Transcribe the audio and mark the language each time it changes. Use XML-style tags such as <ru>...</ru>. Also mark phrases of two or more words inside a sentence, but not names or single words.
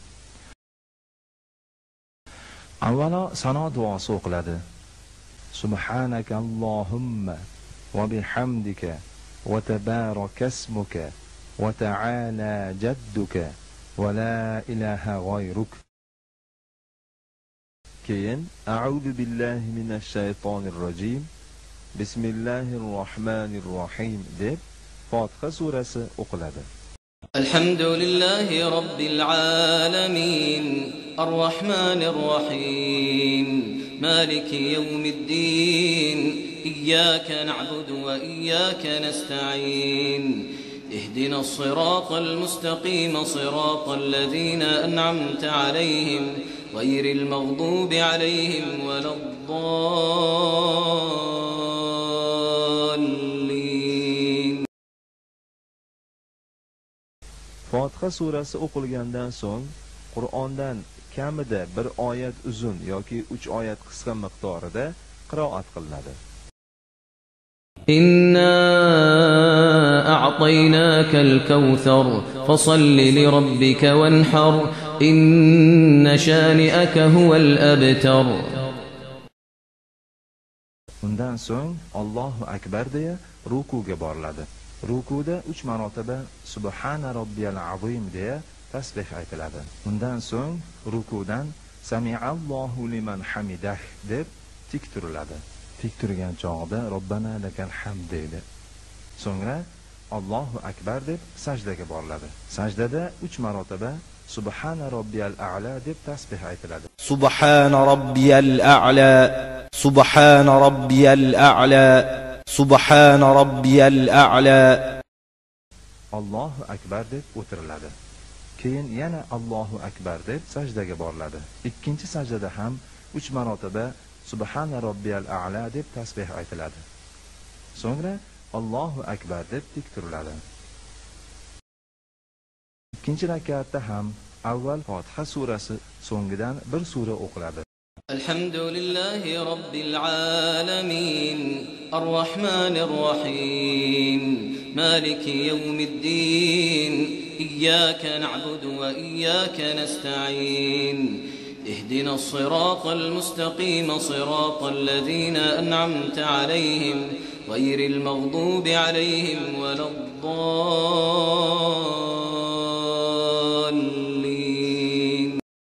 <uz>Avvalo sano duosi o'qiladi.</uz> <ar>سبحانك اللهم وبحمدك وتبارك اسمك وتعالى جدك ولا إله غيرك. Keyin أعوذ بالله من الشيطان الرجيم. بسم الله الرحمن الرحيم</ar> <uz>deb Fotiha surasi o'qiladi.</uz> <ar>الحمد لله رب العالمين. الرحمن الرحيم مالك يوم الدين. إياك نعبد وإياك نستعين. اهدنا الصراط المستقيم صراط الذين أنعمت عليهم غير المغضوب عليهم ولا الضالين.</ar> <uz>Fotiha surasi o'qilgandan so'ng Qur'ondan kamida bir oyat uzun yoki 3 oyat qisqa miqdorida qiroat qilinadi.</uz> <ar>إنا أعطيناك الكوثر فصل لربك وانحر إن شانئك هو الأبتر.</ar> <uz>Undan so'ng</uz> <ar>الله أكبر</ar> <uz>deya rukuga boriladi. Rukuda 3 marotaba</uz> <ar>سبحان ربي العظيم</ar> <uz>deya tasbih aytiladi. Undan so'ng rukudan</uz> <ar>سمع الله لمن حمده</ar> <uz>deb tik turiladi. Tik turgan chog'da</uz> <ar>ربنا لك الحمد</ar> <uz>deydi. So'ngra</uz> <ar>الله أكبر</ar> <uz>deb sajdaga boriladi. Sajdada 3 marotaba</uz> <ar>سبحان ربي الأعلى</ar> <uz>deb tasbih aytiladi.</uz> <ar>سبحان ربي الأعلى سبحان ربي الأعلى سبحان ربي الأعلى. الله أكبر</ar> <uz>deb o'tiriladi. Keyin yana</uz> <ar>الله أكبر</ar> <uz>deb sajdaga boriladi. Ikkinchi sajdada ham 3 marotaba</uz> <ar>سبحان ربي الأعلى</ar> <uz>deb tasbih aytiladi. So'ngra</uz> <ar>الله أكبر</ar> <uz>deb tik turiladi. Ikkinchi rakatda ham avval Fotiha surasi, so'ngidan bir sura o'qiladi.</uz> <ar>الحمد لله رب العالمين. الرحمن الرحيم مالك يوم الدين. إياك نعبد وإياك نستعين. اهدنا الصراط المستقيم صراط الذين أنعمت عليهم غير المغضوب عليهم ولا الضالين.</ar>